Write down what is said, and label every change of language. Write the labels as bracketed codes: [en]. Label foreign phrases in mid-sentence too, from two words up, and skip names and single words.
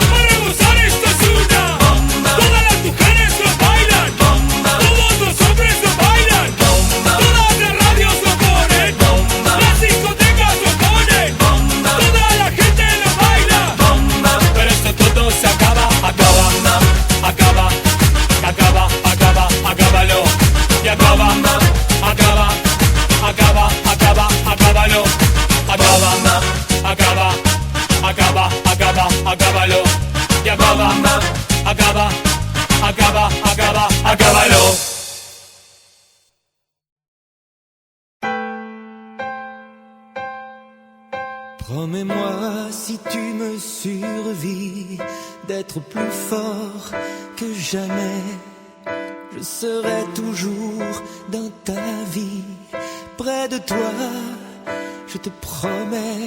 [es] Para gozar esto es una bomba, Todas las mujeres lo bailan bomba, Todos los hombres lo bailan bomba, Todas las radios lo ponen bomba, Las discotecas lo ponen bomba, Toda la gente lo baila bomba, Pero esto todo se acaba, acaba, acaba, acaba, acaba, acábalo Y acaba, acaba, acaba, acaba, acábalo Acaba, acaba, acaba, acaba, acábalo Y acaba, acaba, acaba, acaba, acábalo. [fr] Promets-moi si tu me survis d'être plus fort que jamais. Je serai toujours dans ta vie, près de toi, je te promets.